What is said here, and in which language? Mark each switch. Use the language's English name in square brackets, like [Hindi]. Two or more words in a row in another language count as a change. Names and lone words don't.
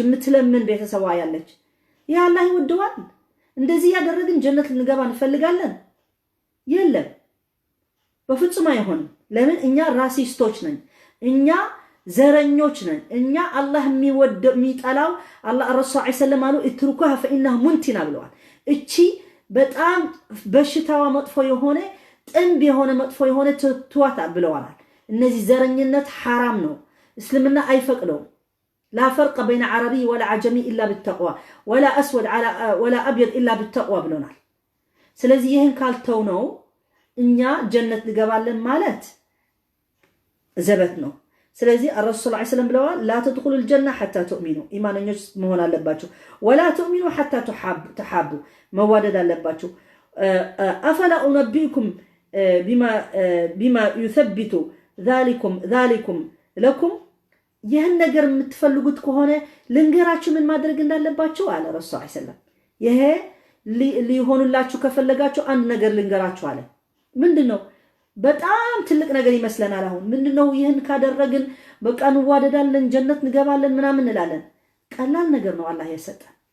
[Amharic] የምትለምን ቤተሰቧ ያለች ያ አላህ ይወደዋል እንደዚህ ያደረግን ጀነት ልንገባ እንፈልጋለን የለም በፍጹም አይሆንም ለምን እኛ ራሲስቶች ነን እኛ ዘረኞች ነን እኛ አላህ የሚጠላው አላህ ረሱል [Arabic] صلى الله عليه وسلم اتركوها فإنها منتنة [Amharic] ብለዋል እቺ በጣም በሽታዋ መጥፎ የሆነ ጥንብ የሆነ መጥፎ የሆነ ተዋታ ብለዋል እነዚህ ዘረኝነት حرام ነው እስልምና አይፈቅደው [Arabic] لا فرق بين عربي ولا عجمي الا بالتقوى ولا اسود على ولا ابيض الا بالتقوى [Amharic] ብለናል ስለዚህ ይሄን ካልተው ነው እኛ ጀነት ልገባለን ማለት ዘበት ነው ስለዚህ [Arabic] الرسول صلى الله عليه وسلم [Amharic] ብለዋል [Arabic] لا تدخلوا الجنه حتى تؤمنوا [Amharic] ኢማንኞች መሆን አለባችሁ [Arabic] ولا تؤمنوا حتى تحابوا [Amharic] መዋደድ አለባችሁ [Arabic] افلا انبئكم بما يثبت ذلكم لكم [Amharic] ይህን ነገር የምትፈልጉት ከሆነ ልንገራችሁ ምን ማድረግ እንዳለባችሁ አለ ረሱል [Arabic] صلى الله عليه وسلم [Amharic] ይሄ ሊሆንላችሁ ከፈለጋችሁ አንድ ነገር ልንገራችሁ አለ ምንድነው በጣም ትልቅ ነገር ይመስለናል አሁን ምንድነው ይህን ካደረግን በቃ እንዋደዳለን ጀነት እንገባለን ምናምን እንላለን ቀላል ነገር ነው አላህ የሰጠን